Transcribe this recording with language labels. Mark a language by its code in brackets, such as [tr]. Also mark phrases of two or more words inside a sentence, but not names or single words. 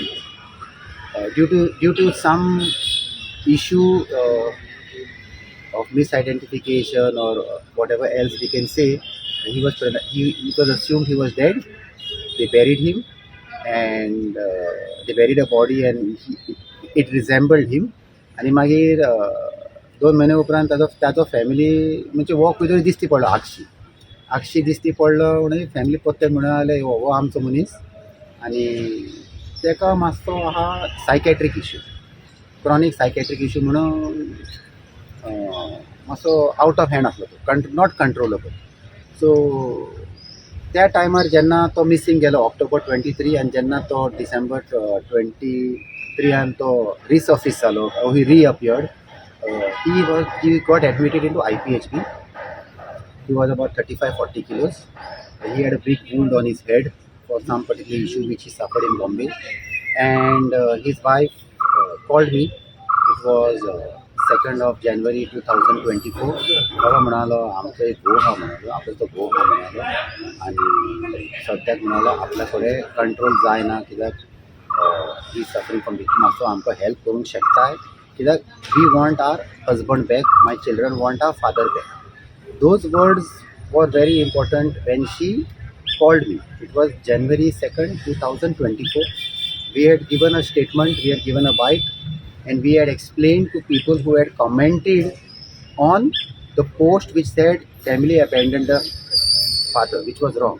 [en] Due to some issue of misidentification or whatever else we can say, it was assumed he was dead. They buried him, and they buried a body, and it resembled him. [kok] आणि मागीर 2 महिने उपरांत ताजो फॅमिली म्हणजे वो खंय तरी दिश्टी पडलो आगशी दिश्टी पडलो म्हणून फॅमिली परते म्हणून आले हो आमचो मनीस आनी ताका मातसो आहा [en] psychiatric issue chronic psychiatric issue [kok] म्हणून मातसो [en] out of hand [kok] आसलो तो [en] not controllable. [kok] सो त्या टायमार जेन्ना तो मिसींग गेलो ऑक्टोबर 23 आनी जेन्ना तो डिसेंबर 23 तो रिसर्फीस जालो [en] he reappeared. he got admitted into IPHB. He was about 35-40 kilos. He had a big wound on his head for some particular issue which he suffered in Bombay. And his wife called me. It was 2nd of January 2024. [kok] बाबा म्हणालो आमचो एक घोव हा म्हणालो आपलो तो घोव हा म्हणालो आनी सद्याक म्हणालो आपल्या कडेन कंट्रोल जायना कित्याक [en] he suffering from this [kok] मातसो आमकां हेल्प करूंक शकताय कित्याक [en] we want our husband back my children want our father back. Those words were very important when she called me. It was January 2nd, 2024. We had given a statement, we had given a bite, and we had explained to people who had commented on the post which said family abandoned the father, which was wrong.